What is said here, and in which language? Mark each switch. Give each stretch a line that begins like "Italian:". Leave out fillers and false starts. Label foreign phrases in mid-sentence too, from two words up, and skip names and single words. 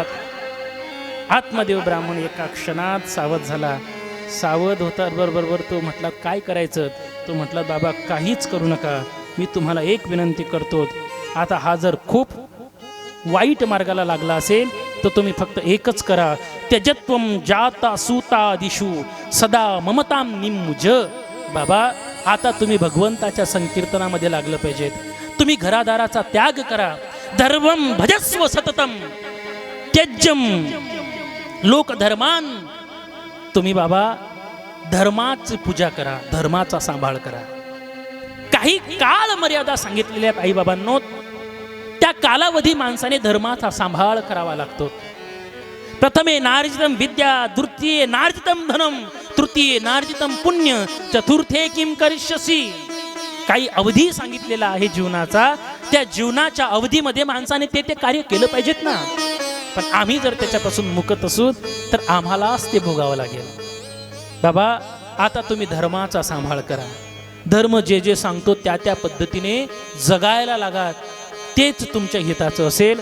Marathi: आत्मदेव ब्राह्मण एका क्षणात सावध झाला. सावध होता बरोबर तो म्हटला, काय करायचं. तो म्हटला, बाबा काहीच करू नका, मी तुम्हाला एक विनंती करतो. आता हा जर खूप वाईट मार्गाला लागला असेल तर तुम्ही फक्त एकच करा,
Sanskrit: त्यजत्वम जाता सूता दिशू सदा ममताम निम्मुज.
Marathi: बाबा आता तुम्ही भगवंताच्या संकीर्तनामध्ये लागलं पाहिजेत. तुम्ही घरादाराचा त्याग करा.
Sanskrit: धर्मम भजस्व सततम त्यज्यम लोकधर्मान.
Marathi: तुम्ही बाबा धर्माची पूजा करा, धर्माचा सांभाळ करा. काही काळ मर्यादा सांगितलेल्या आई बाबांनो, त्या कालावधी माणसाने धर्माचा सांभाळ करावा लागतो.
Sanskrit: प्रथमे नार्जितम विद्या, द्वितीये नार्जितम धनम, तृतीये नार्जितम पुण्य, चतुर्थे किम करिष्यसि.
Marathi: काही अवधी सांगितलेला आहे जीवनाचा. त्या जीवनाच्या अवधीमध्ये माणसाने ते कार्य केलं पाहिजेत ना. पण आम्ही जर त्याच्यापासून मुक्त असू तर आम्हालाच ते भोगावं लागेल. बाबा आता तुम्ही धर्माचा सांभाळ करा. धर्म जे जे सांगतो त्या त्या पद्धतीने जगायला लागा, तेच तुमच्या हिताचं असेल.